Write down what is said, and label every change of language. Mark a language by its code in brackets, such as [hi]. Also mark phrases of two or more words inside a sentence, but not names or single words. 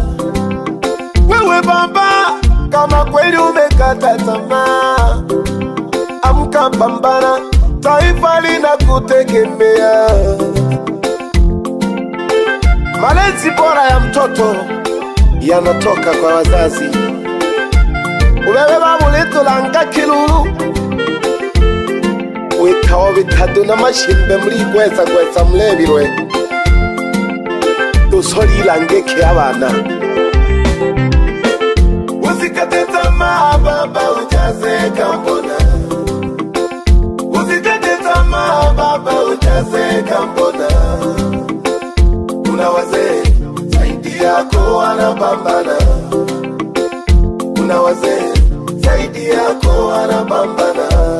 [sw] Wewe baba, kama kweli umekata tamaa, amka pambana, taifa linakutegemea. Malezi bora ya mtoto yanatoka kwa wazazi. [suk] Ubebe babulitulanga kilulu, witaho bitadu n'amashimbe muri gweza mulebirwe, dusolilangeke abana. [sw] Usikate tamaa baba, utazeka mbona. Usikate tamaa baba, utazeka mbona. Kuna wazee zaidi yako wanapambana, kuna wazee zaidi yako wanapambana.